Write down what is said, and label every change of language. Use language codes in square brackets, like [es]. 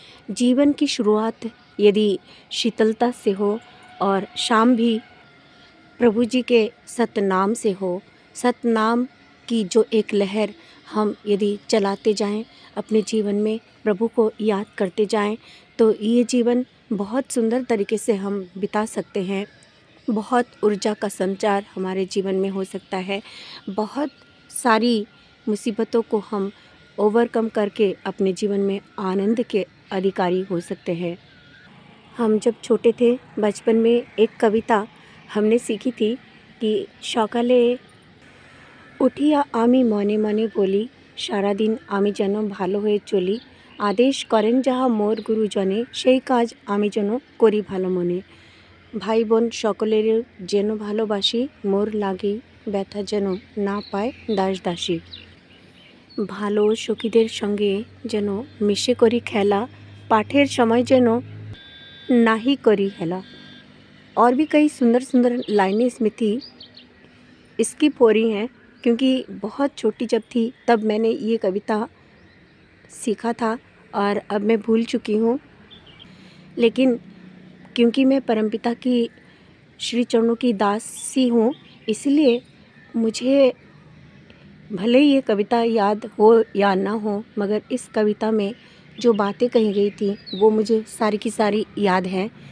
[hi] जीवन की शुरुआत यदि शीतलता से हो और शाम भी प्रभु जी के सतनाम से हो, सतनाम की जो एक लहर हम यदि चलाते जाएं, अपने जीवन में प्रभु को याद करते जाएं, तो ये जीवन बहुत सुंदर तरीके से हम बिता सकते हैं। बहुत ऊर्जा का संचार हमारे जीवन में हो सकता है। बहुत सारी मुसीबतों को हम ओवरकम करके अपने जीवन में आनंद के अधिकारी हो सकते हैं। हम जब छोटे थे, बचपन में एक कविता हमने सीखी थी कि [bn] সকালে উঠিয়া আমি মনে মনে বলি, সারাদিন আমি যেন ভালো হয়ে চলি, আদেশ করেন যাহা মোর গুরুজনে, সেই কাজ আমি যেন করি ভালো মনে। ভাই বোন সকলের যেন ভালোবাসি, মোর লাগি ব্যথা যেন না পায় দাস দাসী। ভালো সখীদের সঙ্গে যেন মিশে করি খেলা, পাঠের সময় যেন नाही करी हेला। [hi] और भी कई सुंदर सुंदर लाइनें इसमें थी, स्किप हो रही हैं क्योंकि बहुत छोटी जब थी तब मैंने ये कविता सीखा था और अब मैं भूल चुकी हूँ। लेकिन क्योंकि मैं परमपिता की श्री चरणों की दासी हूँ, इसलिए मुझे भले ही ये कविता याद हो या ना हो, मगर इस कविता में जो बातें कही गई थी वो मुझे सारी की सारी याद है।